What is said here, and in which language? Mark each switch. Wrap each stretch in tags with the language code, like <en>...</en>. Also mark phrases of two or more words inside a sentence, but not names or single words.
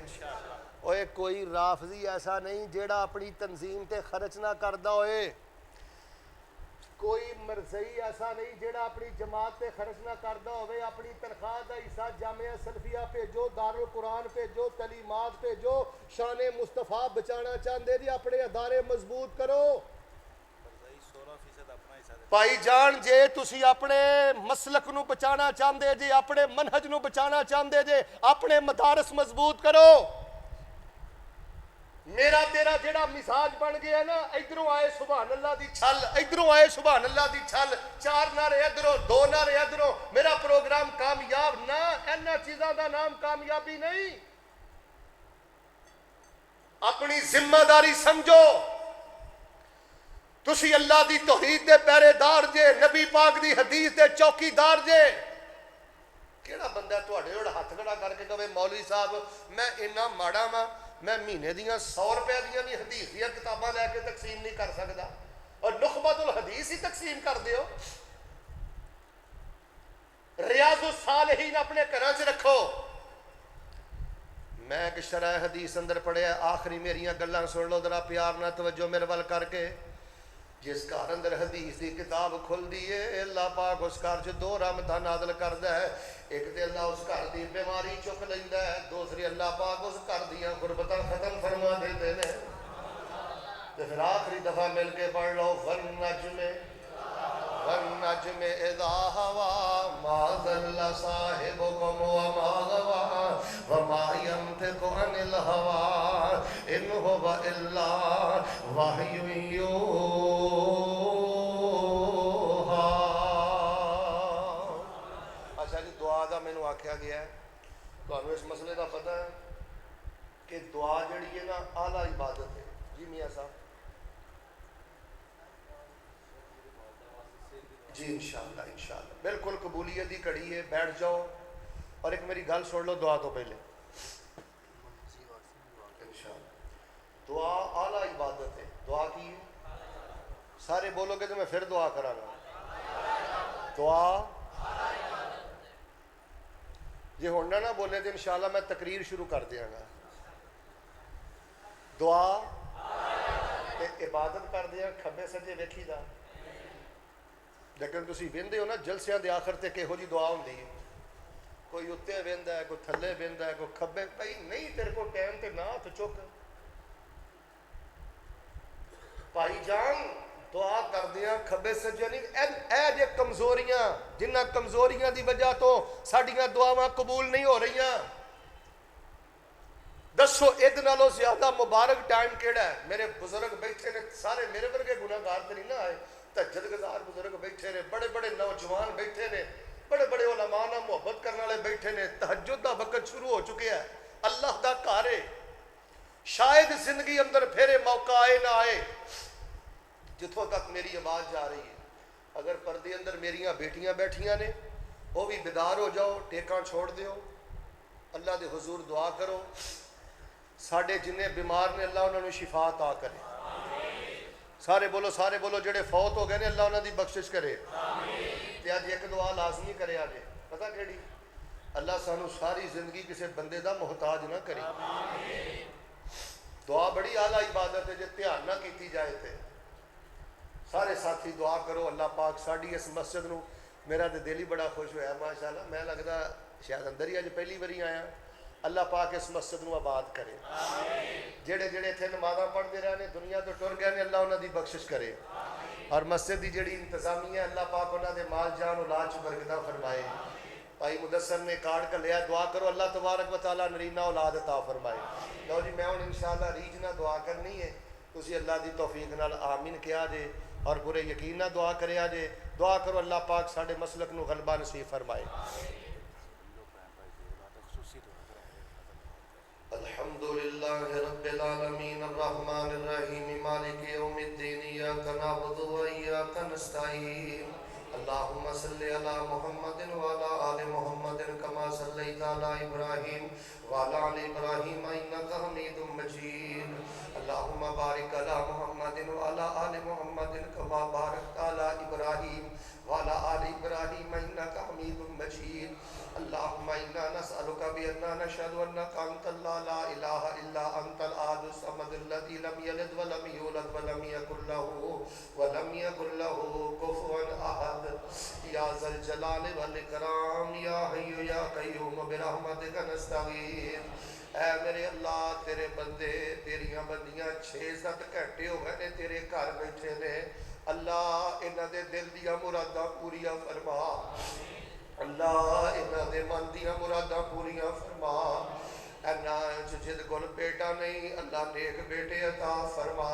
<pa>اور کوئی رافضی ایسا نہیں جیڑا اپنی تنظیم تے خرچ نہ کردہ ہوئے، کوئی مرزئی ایسا نہیں جیڑا اپنی جماعت تے خرچ نہ کردہ ہوئے، اپنی تنخواہ دا حصہ جامعہ سلفیہ بھیجو، دار القرآن بھیجو، تعلیمات بھیجو، شان مصطفیٰ بچانا چاہندے جی اپنے ادارے مضبوط کرو۔ بھائی جان جے تسی اپنے مسلک نو بچانا چاہندے جے، اپنے منہج نو بچانا چاہندے جے، اپنے مدارس مضبوط کرو۔ میرا تیرا جیڑا مزاج بن گیا نا، ادھروں آئے</pa> <ar>سبحان اللہ</ar> <pa>دی چھل، ادھروں آئے</pa> <ar>سبحان اللہ</ar> <pa>دی چھل، چار نعرے ادھروں، دو نعرے ادھروں، میرا پروگرام کامیاب نہ، اینا چیزاں دا نام کامیابی نہیں۔ اپنی ذمہ داری سمجھو، تسی اللہ دی توحید دے پہرے دار جے، نبی پاک دی حدیث دے چوکی دار جے۔ کیڑا بندہ تواڈے جوڑ ہاتھ کھڑا کر کے کہے مولوی صاحب میں اتنا ماڑا وا، میں مہینے دیاں 100 روپے دیاں بھی حدیث دیاں کتاباں لے کے تقسیم نہیں کر سکدا، اور نخبۃ الحدیث ہی تقسیم کر دیو۔ ریاض الصالحین اپنے گھراں چ رکھو. میں ایک شرح حدیث اندر پڑھیا, آخری میریاں گلاں سن لو ذرا پیار نہ توجہ میرے ول کر کے. جس گھر اندر حدیث دی کتاب کھلدی ہے اللہ پاک اس گھر چ دو رحمتاں نازل کردا ہے. ایک تے اللہ اس گھر دی بیماری چک لیندا ہے, دوسری اللہ پاک اس گھر دیاں غربتاں ختم فرما دیندے نے. تے پھر آخری دفعہ مل کے پڑھ لو</pa> <ar>والنجم والنجم اذا ہوا ما ضل صاحبكم وما غوى وما ينطق عن الهوى ان هو الا وحی یوحی.</ar> <pa>اچھا جی, دعا دا مینوں آکھیا گیا ہے, تانوں اس مسئلے دا پتہ ہے کہ دعا جڑی ہے نا اعلیٰ عبادت ہے. جی میاں صاحب جی</pa> <ar>انشاءاللہ انشاءاللہ</ar> <pa>بالکل قبولیت کی کڑی ہے. بیٹھ جاؤ اور ایک میری گل سن لو دعا تو پہلے.</pa> <ar>انشاءاللہ</ar> <pa>دعا اعلیٰ عبادت ہے. دعا کی ہے, سارے بولو گے تو میں پھر دعا کراں گا. دعا جی ہن نہ بولے تو</pa> <ar>انشاءاللہ</ar> <pa>میں تقریر شروع کر دیاں گا. دعا تے عبادت کر دیاں کھبے سجے ویکھی دا, لیکن تسی ویندے ہو نا جلسیاں دے آخر تے کہو جی دعا ہوندی ہے. کوئی اتنے ویندا ہے, کوئی تھلے ویندا ہے, کوئی کھبے. بھائی نہیں تیرے کو ٹائم تے نہ تو چک بھائی جان. دعا کردیاں کھبے سجے نہیں. اے جے کمزوریاں جنہ کمزوریاں دی وجہ تو ساڈیاں دعاواں قبول نہیں ہو رہیاں, دسو اد نالوں زیادہ مبارک ٹائم کیڑا ہے؟ میرے بزرگ بیٹھے نے سارے, میرے ورگے گناہگار تے نہیں نہ آئے, تہجد گزار بزرگ بیٹھے نے, بڑے بڑے نوجوان بیٹھے نے, بڑے بڑے علماء نال محبت کرنے والے بیٹھے نے. تہجد دا وقت شروع ہو چکے ہے, اللہ دا گھر ہے. شاید زندگی اندر پھر موقع آئے نہ آئے. جتھوں تک میری آواز جا رہی ہے, اگر پردے اندر میریاں بیٹیاں بیٹھیاں نے وہ بھی بیدار ہو جاؤ, ٹیکاں چھوڑ دیو, اللہ دے حضور دعا کرو. ساڈے جنہیں بیمار نے اللہ انہوں نے شفا عطا کرے. سارے بولو جڑے فوت ہو گئے نے اللہ انہوں دی بخشش کرے. تے اج ایک دعا لازمی کرے آجے, پتہ کیڑی؟ اللہ سانو ساری زندگی کسی بندے دا محتاج نہ کرے. دعا بڑی اعلیٰ عبادت ہے, جے دھیان نہ کیتی جائے تے. سارے ساتھی دعا کرو اللہ پاک ساڈی اس مسجد نو. میرا تے دل ہی بڑا خوش ہویا</pa> <ar>ماشاءاللہ.</ar> <pa>میں لگدا شاید اندر ہی اج پہلی باری آیا. اللہ پاک اس مسجد نو آباد کرے. جڑے جڑے اتنے نمازاں پڑھتے رہے نے دنیا تو ٹر گئے نے اللہ انہاں دی بخشش کرے. اور مسجد دی جڑی انتظامیہ اللہ پاک انہاں دے مال جان اولاد چ برکتاں فرمائے. بھائی مدثر نے کارڈ کلیا, دعا کرو اللہ</pa> <ar>تبارک و تعالیٰ</ar> <pa>نرینہ اولاد عطا فرمائے. لو جی میں ہن</pa> <ar>انشاءاللہ</ar> <pa>ریجنا دعا کرنی ہے, تسی اللہ دی توفیق نال آمین کیا جے اور پورے یقین نال دعا کریا جے. دعا کرو اللہ پاک ساڈے مسلک نو غلبہ نصیب فرمائے.</pa> <ar>الحمد للہ رب العالمین الرحمن الرحیم مالک یوم الدین ایاک نعبد و ایاک نستعین اللہم صلی علی محمد وعلی آل محمد کما صلیت علی ابراہیم وعلی آل ابراہیم انک حمید مجید اللہم بارک علی محمد وعلی آل محمد کما بارکت علی ابراہیم وعلی آل ابراہیم انک حمید مجید اللہم انا نسألک بأننا نشہد انک انت اللہ لا الہ الا انت الاحد الصمد الذی لم یلد ولم یولد ولم یکن لہ کفوا احد یا ذا الجلال والاکرام یا حی یا قیوم برحمتک نستغیث.</ar> <pa>اے میرے اللہ تیرے بندے تیریاں بندیاں 6-7 گھنٹے ہو گئے نے تیرے گھر بیٹھے نے. اللہ انہاں دے دل دیاں مراداں پوریاں فرما. اللہ انہاں دے من دیاں مراداں پوریاں فرما. جد کول بیٹا نہیں اللہ نیک بیٹے عطا فرما.</pa>